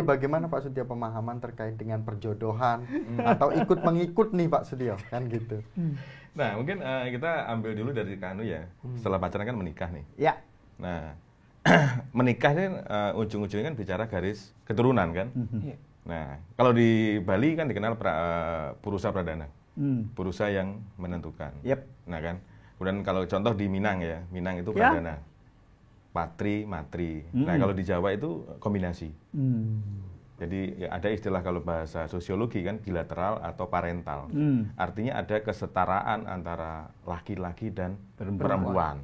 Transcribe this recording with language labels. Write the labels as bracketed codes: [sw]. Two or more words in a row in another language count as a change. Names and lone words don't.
[id] Jadi bagaimana Pak Sutio pemahaman terkait dengan perjodohan atau ikut mengikut nih Pak Sutio kan gitu. Nah, mungkin kita ambil dulu dari Kanu ya. Setelah pacaran kan menikah nih. Ya. Nah, menikah ini ujung-ujungnya kan bicara garis keturunan kan. Nah, kalau di Bali kan dikenal [ban] purusa pradana. [id] Purusa yang menentukan. Yep. Nah kan. Kemudian kalau contoh di Minang ya, Minang itu Ya. pradana. Patri, matri. Nah, kalau di Jawa itu kombinasi. Jadi ya ada istilah kalau bahasa sosiologi kan bilateral atau parental. Artinya ada kesetaraan antara laki-laki dan perempuan.